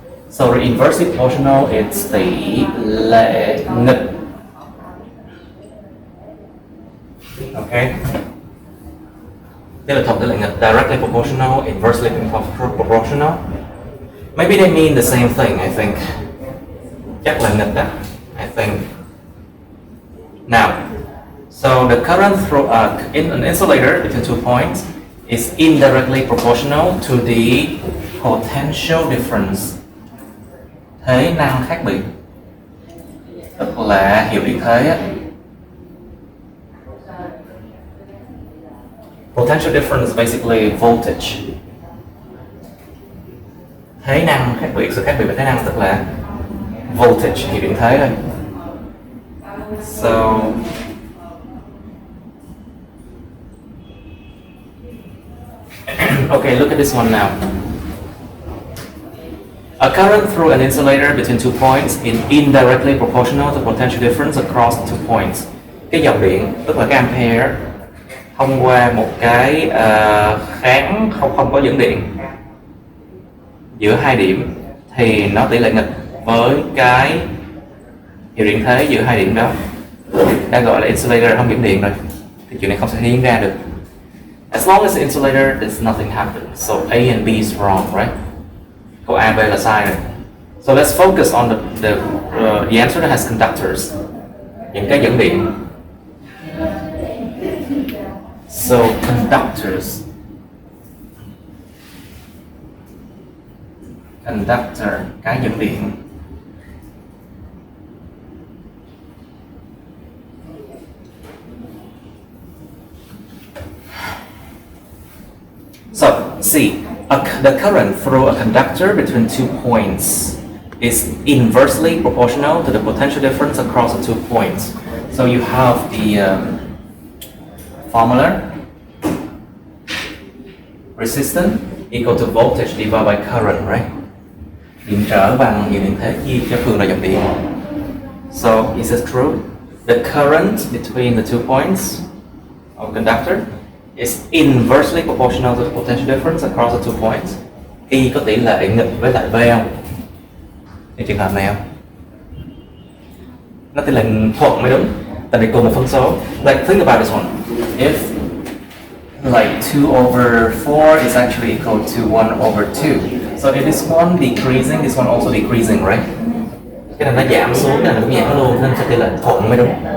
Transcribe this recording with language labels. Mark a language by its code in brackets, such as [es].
[en] So inversely proportional, it's [vi] tỷ lệ nghịch. Okay. Tỷ lệ thuận, tỷ lệ nghịch, [en] directly proportional, inversely proportional. Maybe they mean the same thing, I think. [vi] Chắc là nghịch đó, [en] I think. Now, so the current through in an insulator between 2 points is indirectly proportional to the potential difference. [vi] Thế năng khác biệt. Tức là hiệu điện thế á. [en] Potential difference is basically voltage. [vi] Thế năng khác biệt, sự khác biệt về thế năng tức là voltage, hiệu điện thế thôi. [en] So okay, look at this one now. A current through an insulator between 2 points is indirectly proportional to potential difference across 2 points. [vi] Cái dòng điện tức là cái ampere thông qua một cái kháng không có dẫn điện giữa 2 điểm thì nó tỷ lệ nghịch với cái hiệu điện thế giữa 2 điểm đó. Đã gọi là insulator không dẫn điện rồi thì chuyện này không sẽ diễn ra được. [en] As long as the insulator, there's nothing happen. So A and B is wrong, right? [vi] Câu A, B là sai rồi. [en] So let's focus on the answer that has conductors. [vi] Những cái dẫn điện. [en] So conductors. [vi] Conductor, cái dẫn điện. [en] So, see, the current through a conductor between 2 points is inversely proportional to the potential difference across the 2 points. So you have the formula, resistance equal to voltage divided by current, right? [vi] Điện trở bằng hiệu điện thế chia cho thường là dòng điện. [en] So, is this true? The current between the 2 points of conductor is inversely proportional to the potential difference across the 2 points. [vi] Y có tỷ lệ nghịch với lại V không? ในtrường hợp này không? Nó tỷ lệ thuận mới đúng. Tại vì cùng một phân số. [en] Like think about this one. If like 2 over 4 is actually equal to 1 over 2. So if this one decreasing, this one also decreasing, right? [vi] Cái này nó giảm xuống, cái này nó cũng giảm luôn, nên sẽ tỷ lệ thuận mới đúng.